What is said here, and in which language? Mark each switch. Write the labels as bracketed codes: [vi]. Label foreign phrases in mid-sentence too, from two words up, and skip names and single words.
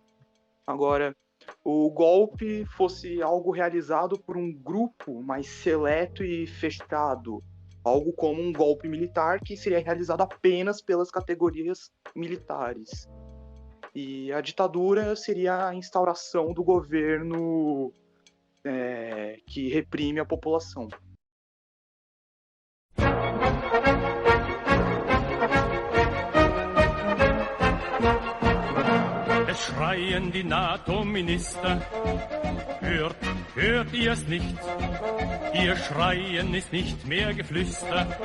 [pt] Agora, o golpe fosse algo realizado por um grupo mais seleto e fechado, algo como um golpe militar que seria realizado apenas pelas categorias militares. E a ditadura seria a instauração do governo que reprime a população. [de] Es schreien die NATO-Minister, hört ihr es nicht? Ihr Schreien ist nicht mehr Geflüster.